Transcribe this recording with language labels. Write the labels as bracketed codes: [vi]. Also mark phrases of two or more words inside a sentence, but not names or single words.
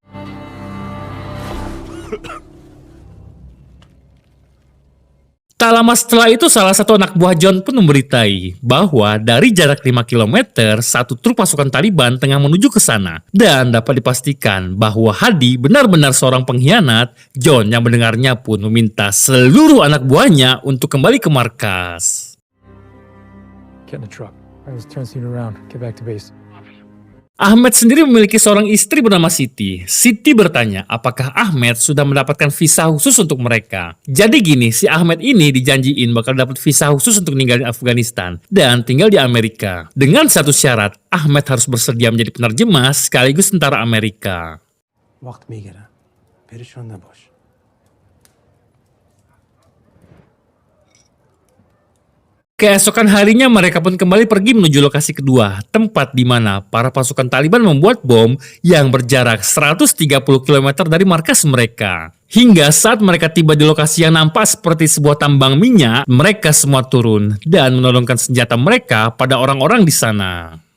[id] Tak lama setelah itu salah satu anak buah John pun memberitai bahwa dari jarak 5 km satu truk pasukan Taliban tengah menuju ke sana. Dan dapat dipastikan bahwa Hadi benar-benar seorang pengkhianat. John yang mendengarnya pun meminta seluruh anak buahnya untuk kembali ke markas. [en] Get in the truck. Let's turn Cedar around. Get back to base. [id] Ahmed sendiri memiliki seorang istri bernama Siti. Siti bertanya apakah Ahmed sudah mendapatkan visa khusus untuk mereka. Jadi gini, si Ahmed ini dijanjiin bakal dapat visa khusus untuk ninggalin Afghanistan dan tinggal di Amerika. Dengan satu syarat, Ahmed harus bersedia menjadi penerjemah sekaligus tentara Amerika. [fa] Waqt میگیرم. پریشان نباش. [id] Keesokan harinya mereka pun kembali pergi menuju lokasi kedua, tempat di mana para pasukan Taliban membuat bom yang berjarak 130 km dari markas mereka. Hingga saat mereka tiba di lokasi yang nampak seperti sebuah tambang minyak, mereka semua turun dan menodongkan senjata mereka pada orang-orang di sana.